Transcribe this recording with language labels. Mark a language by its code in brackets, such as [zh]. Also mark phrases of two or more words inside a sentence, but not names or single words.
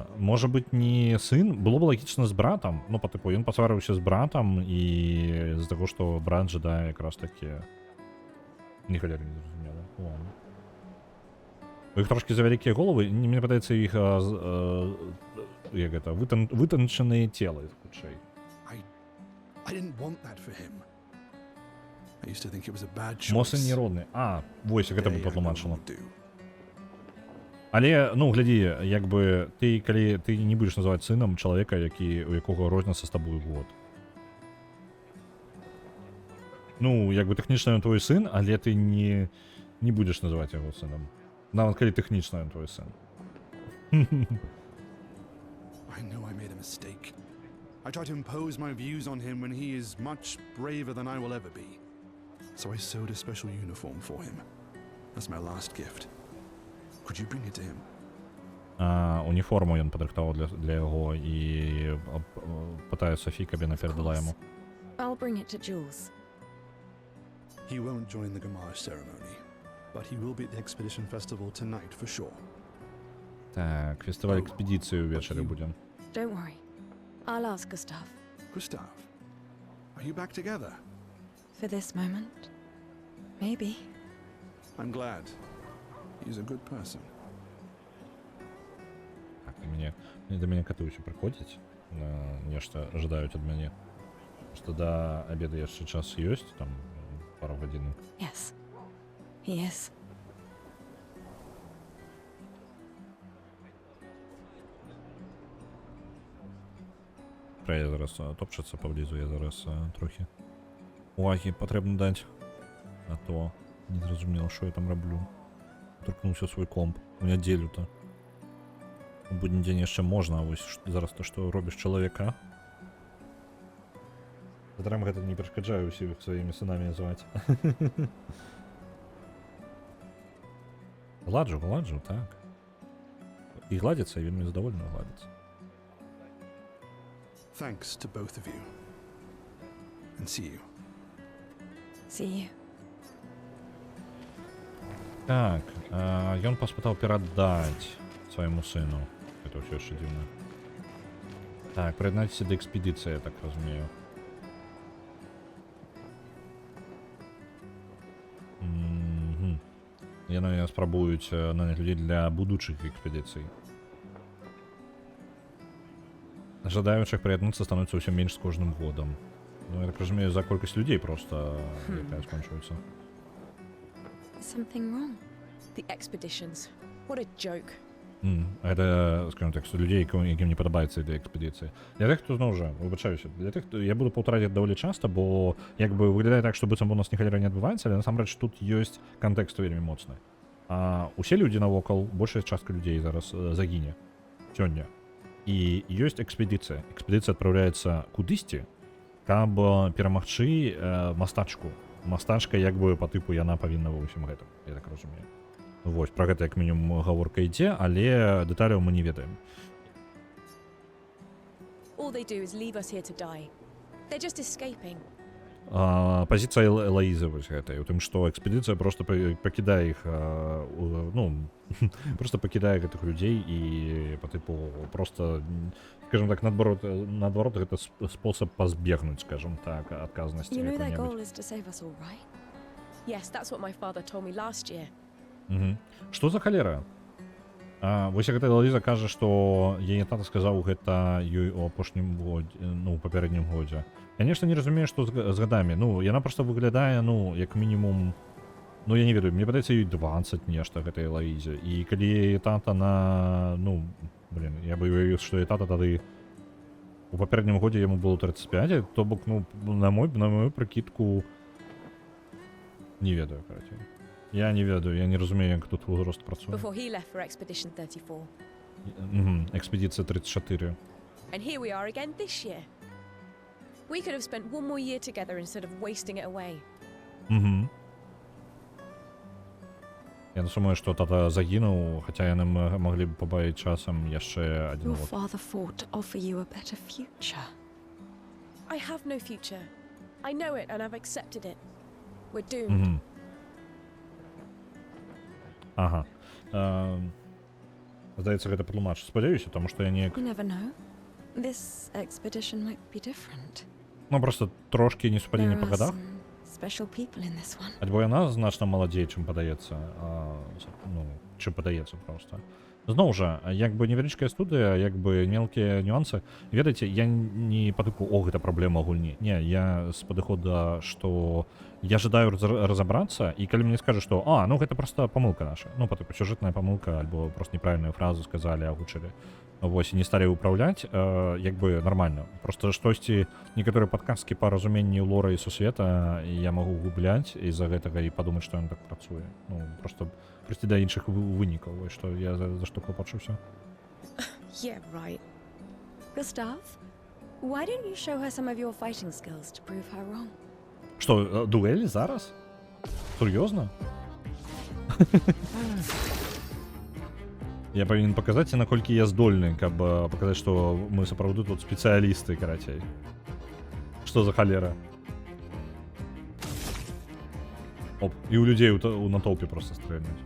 [be] Можа быць, не сын, было б лагічна з братам, ну, па тыпу, ён пасварыўся з братам, і з-за таго, што брат жадае якраз такі... Ніхалер не зразумела. Ладно. У іх трошкі за вялікія головы, мне падаецца, іх як гэта, вытанчаныя целы, хутчэй. [en] I didn't want that for him. I used to think it was a bad choice. [be] Мо сын не родны. А, вось, гэта бы [en] Today I no [be] патлумачыла. [en] longer do. [be] Але, ну, глядзі, як бы, ты, калі ты не будзеш называць сынам чалавека, у якога розніца з табою год. Ну, як бы тэхнічна ён твой сын, але ты не будзеш называць яго сынам. Нават калі тэхнічна ён твой сын. [en] I know I made a mistake. I tried to impose my views on him when he is much braver than I will ever be. So I sewed a special uniform for him. That's my last gift. Could you bring it to him? [be] Уніформу ён падрыхтаваў для яго і пытае Софі, каб яна перадала яму. [en] I'll bring it to Jules. He won't join the Gamage ceremony, but he will be at the Expedition Festival tonight for sure. [be] Так, фестываль экспедыцыі ўвечары будзе. [en] Don't worry. I'll ask Gustav. Gustav, are you back together? For this moment. Maybe. I'm glad. He's a good person. [be] Так, до мяне каты ўсё прыходзяць, нешта жадаюць ад мяне. Што да абеда яшчэ час ёсць, там пару гадзін. [en] Yes. He is. [be] Я зараз топчацца паблізу, я зараз трохі увагі патрэбна даць, а то не зразумела, што я там раблю. Торкнуўся свой комп у нядзелю-то. У будні дзень яшчэ можна, а вось зараз то, што робіш чалавека. Затрам гэта не перашкаджаю ўсіх сваімі сынамі называць. Гладжу, так. І гладзіцца, і вельмі задавольна гладзіцца. [en] Thanks to both of you. And see you. See you. [be] Так, ён паспытаў перадаць свайму сыну. Гэта ўсё яшчэ дзіўна. Так, прыяднаціся да экспедыцыі, я так разумею. Яны спрабуюць наняць людзей для будучых экспедыцый. Жадаючых прыяднацца становіцца ўсё менш з кожным годам. Ну, я так разумею, за колькасць людзей проста якая скончваецца. [en] Something wrong. The expeditions. What a joke. [be] Гэта, скажем так, людзей, якім не падабаецца ідэя экспедыцыі. Для тых, хто зноў жа, выбачаюся, для тых, хто я буду паўтараць даволі часта, бо як бы выглядае так, што быццам у нас ніхалера не адбываецца, але насамрэч тут ёсць кантэкст вельмі моцны. Усе людзі навокал, большая частка людзей зараз загіне сёння. І ёсць экспедыцыя. Экспедыцыя адпраўляецца кудысьці, каб перамагчы мастачку. Мастачка, як бы, па тыпу, яна павінна ва ўсім гэтым, я так разумею. Вось, пра гэта як мінімум гаворка ідзе, але дэталяў мы не ведаем. [en] All they do is leave us here to die. They're just escaping. [be] Пазіцыя Элаізы вось гэтая, у тым, што экспедыцыя проста пакідае іх, ну, проста пакідае гэтых людзей і па тыпу проста, скажем так, наадварот гэта спосаб пазбегнуць, скажем так, адказнасці [en] You know their goal [be] якой-небудзь. [en] is to save us all, right? Yes, that's what my father told me last year. [be] Што за халера? Вось гэта Элаіза кажа, што яе тата сказаў гэта ёй у апошнім годзе, ну, у папярэднім годзе. Я нешта не разумею, што з гадамі. Ну, яна проста выглядае, ну, як мінімум, ну, я не ведаю, мне падаецца ёй 20 нешта гэтай Элаізе. І калі тата на, ну, блин, я бы уявіў, што і тата тады у папярэднім годзе яму было 35, то бок, ну, на мою прыкідку не ведаю, карацей. Я не ведаю, я не разумею, як тут узрост працуе. [en] Before he left for Expedition 34. [be] Экспедыцыя 34. [en] And here we are again this year. We could have spent one more year together instead of wasting it away. [be] Я думаю, што тата загінуў, хаця яны маглі б пабавіць часам яшчэ адзін [en] Your [be] год. [en] father fought to offer you a better future. I have no future. I know it and I've accepted it. We're doomed. [be] Ага. Здаецца, гэта патлумач. Спадзяюся, таму што я неяк... [en] You never know. This expedition might be different. [be] Ну, просто трошкі несупадзенне [en] There [be] па [en] are [be] гадах. [en] some special people in this one. [be] Альбо яна значна маладзей, чым падаецца. Ну, чым падаецца проста. Зноў жа, як бы невялічкая студыя, як бы мелкія нюансы. Ведаеце, я не па тыпу, о, гэта праблема гульні. Не, я з падыхода, што я жадаю разабрацца, і калі мне скажуць, што, ну гэта проста памылка наша. Ну, па тыпу, сюжэтная памылка, альбо проста неправільную фразу сказалі, агучылі. Вось, і не сталі ўпраўляць, як бы нармальна. Проста штосьці, некаторыя падказкі па разуменні лора і сусвета я магу губляць з-за гэтага і падумаць, што ён так працуе. Ну, проста прыйсці да іншых вынікаў, вось, што я за што клапачуся. [en] Yeah, right. Gustav, why don't you show her some of your fighting skills to prove her wrong? [be] Што, дуэль зараз? Сур'ёзна? Я павінен паказаць, наколькі я здольны, каб паказаць, што мы сапраўды тут спецыялісты, карацей. Што за халера? Оп, і ў людзей у натоўпе проста стрэльнуць.